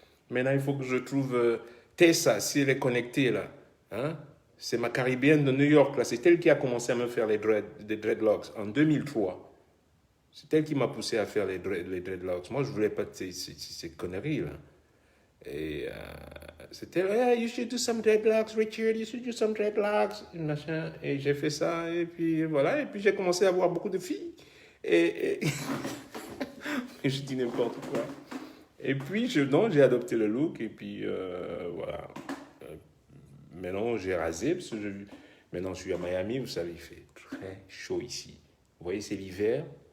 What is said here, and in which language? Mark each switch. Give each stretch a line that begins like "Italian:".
French: Maintenant, il faut que je trouve Tessa, si elle est connectée là. Hein? C'est ma Caribéenne de New York, là. C'est elle qui a commencé à me faire les dreadlocks en 2003. C'est elle qui m'a poussé à faire les dreadlocks. Moi, je voulais pas de ces conneries là. Et c'était,
English: yeah, you should do some dreadlocks, Richard, you should do some dreadlocks,
French: machin. Et j'ai fait ça, et puis voilà. Et puis j'ai commencé à avoir beaucoup de filles. Et je dis n'importe quoi. Et puis, j'ai adopté le look, et puis voilà. Maintenant, j'ai rasé, parce que maintenant, je suis à Miami, vous savez, il fait très chaud ici. Vous voyez, c'est l'hiver.